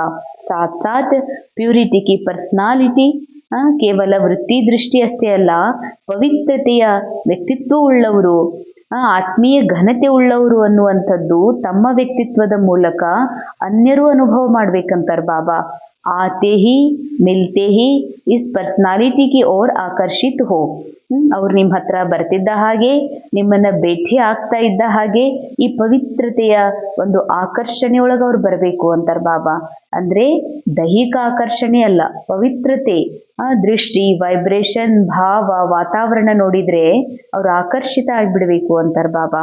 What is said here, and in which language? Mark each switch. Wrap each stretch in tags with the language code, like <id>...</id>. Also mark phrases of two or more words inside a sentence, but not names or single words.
<hi>साथ साथ प्योरिटी की पर्सनालिटी,</hi> <kn>ಕೇವಲ ವೃತ್ತಿ ದೃಷ್ಟಿ ಅಷ್ಟೇ ಅಲ್ಲ, ಪವಿತ್ರತೆಯ ವ್ಯಕ್ತಿತ್ವ ಉಳ್ಳವರು, ಆತ್ಮೀಯ ಘನತೆ ಉಳ್ಳವರು ಅನ್ನುವಂಥದ್ದು ತಮ್ಮ ವ್ಯಕ್ತಿತ್ವದ ಮೂಲಕ ಅನ್ಯರು ಅನುಭವ ಮಾಡ್ಬೇಕಂತಾರೆ ಬಾಬಾ.</kn> <hi>आते ही मिलते ही इस पर्सनालिटी की ओर आकर्षित हो.</hi> <kn>ಅವ್ರು ನಿಮ್ಮ ಹತ್ರ ಬರ್ತಿದ್ದ ಹಾಗೆ, ನಿಮ್ಮನ್ನ ಭೇಟಿ ಆಗ್ತಾ ಇದ್ದ ಹಾಗೆ ಈ ಪವಿತ್ರತೆಯ ಒಂದು ಆಕರ್ಷಣೆಯೊಳಗೆ ಅವ್ರು ಬರಬೇಕು ಅಂತಾರೆ ಬಾಬಾ. ಅಂದ್ರೆ ದೈಹಿಕ ಆಕರ್ಷಣೆ ಅಲ್ಲ, ಪವಿತ್ರತೆ, ದೃಷ್ಟಿ, ವೈಬ್ರೇಷನ್, ಭಾವ, ವಾತಾವರಣ ನೋಡಿದ್ರೆ ಅವ್ರು ಆಕರ್ಷಿತ ಆಗ್ಬಿಡ್ಬೇಕು ಅಂತಾರೆ ಬಾಬಾ.</kn>